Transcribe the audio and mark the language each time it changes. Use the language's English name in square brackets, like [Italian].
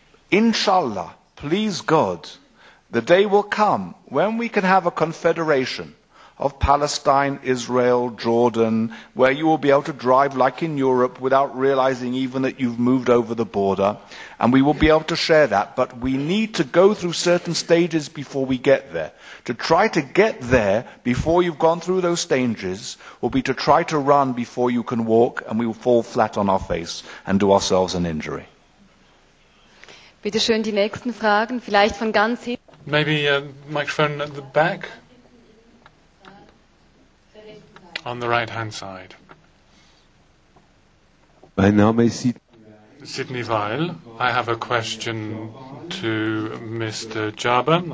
[English] Inshallah, please God, the day will come when we can have a confederation of Palestine, Israel, Jordan, where you will be able to drive like in Europe without realizing even that you've moved over the border, and we will be able to share that. But we need to go through certain stages before we get there. To try to get there before you've gone through those stages will be to try to run before you can walk, and we will fall flat on our face and do ourselves an injury. [German] Bitte schön, die nächsten Fragen, vielleicht von ganz hinten. [English] Maybe a microphone at the back. On the right-hand side. [German] Mein Name ist [English] Sidney Weil. I have a question to Mr. Jaber.